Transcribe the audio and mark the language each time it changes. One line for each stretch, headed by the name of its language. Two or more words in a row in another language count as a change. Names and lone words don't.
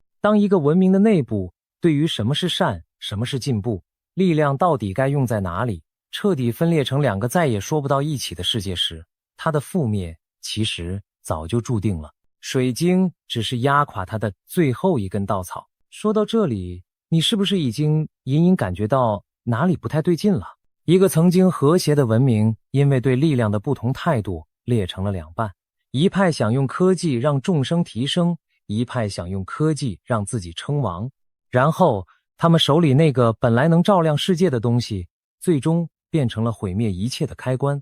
Chinese: 當一個文明的內部對於什麼是善，什麼是進步，力量到底該用在哪裡，徹底分裂成兩個再也說不到一起的世界時，它的覆滅其實早就注定了。水晶只是壓垮它的最後一根稻草。說到這裡，你是不是已經隱隱感覺到哪裡不太對勁了？一個曾經和諧的文明，因為對力量的不同態度裂成了兩半，一派想用科技讓眾生提升，一派想用科技讓自己稱王。然後他們手裡那個本來能照亮世界的東西，最終變成了毀滅一切的開關。